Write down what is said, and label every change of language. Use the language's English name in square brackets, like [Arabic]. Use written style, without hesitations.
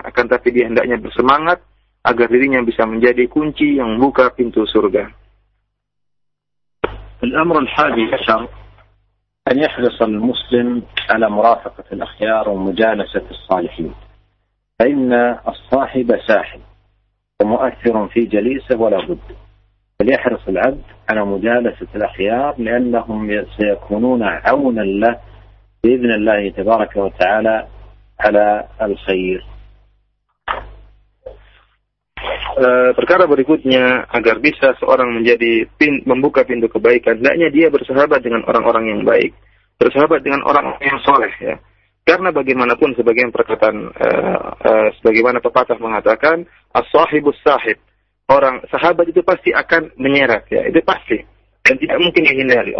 [Indonesian] Akan tapi dia hendaknya bersemangat agar dirinya bisa menjadi kunci yang buka pintu surga. [Arabic] Al-amr al-hadi asyar. أن يحرص المسلم على مرافقة الأخيار ومجالسة الصالحين فإن الصاحب ساحب ومؤثر في جليسه ولا بد فليحرص العبد على مجالسة الأخيار لأنهم سيكونون عونا له بإذن الله تبارك وتعالى على الخير. [Indonesian] Perkara berikutnya, agar bisa seorang menjadi membuka pintu kebaikan, hendaknya dia bersahabat dengan orang-orang yang baik, bersahabat dengan orang yang soleh, ya. Karena bagaimanapun sebagian perkataan sebagaimana pepatah mengatakan, [Arabic] as-sahibus sahib, [Indonesian] orang sahabat itu pasti akan menyeret, ya, itu pasti, dan tidak mungkin dihindari.